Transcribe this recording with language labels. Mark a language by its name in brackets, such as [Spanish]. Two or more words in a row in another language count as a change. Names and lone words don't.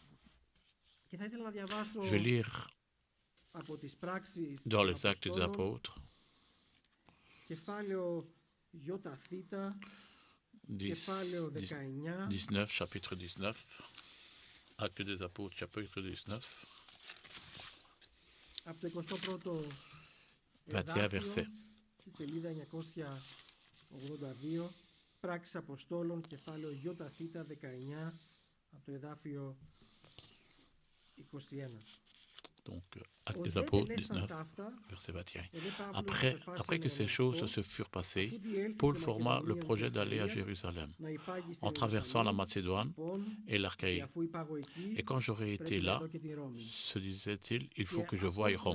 [French] Je vais lire dans les Actes des Apôtres, 19, chapitre 19, Actes des Apôtres, chapitre 19, 21 verset. [Greek] Σελίδα 982, Πράξεις Αποστόλων, κεφάλαιο ΙΘ 19, από το εδάφιο 21. [French] Donc, Actes des Apôtres 19, verset 21. Après que ces choses se furent passées, Paul forma le projet d'aller à Jérusalem, en traversant la Macédoine et l'Achaïe. Et quand j'aurai été là, se disait-il, il faut que je voie Rome.